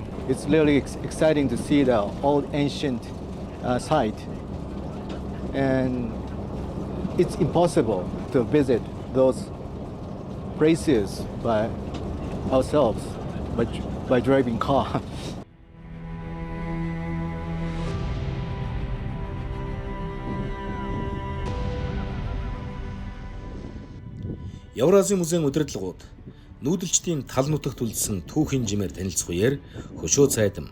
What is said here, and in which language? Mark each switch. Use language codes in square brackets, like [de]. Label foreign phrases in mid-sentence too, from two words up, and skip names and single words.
[en] It's really exciting to see the old ancient site, and it's impossible to visit those places by ourselves, by driving car. [mn] Евразийн музейн удирдлагууд нүүдэлчдийн тал нутагт үлдсэн түүхийн жимээр танилцах үеэр хөшөө цайдам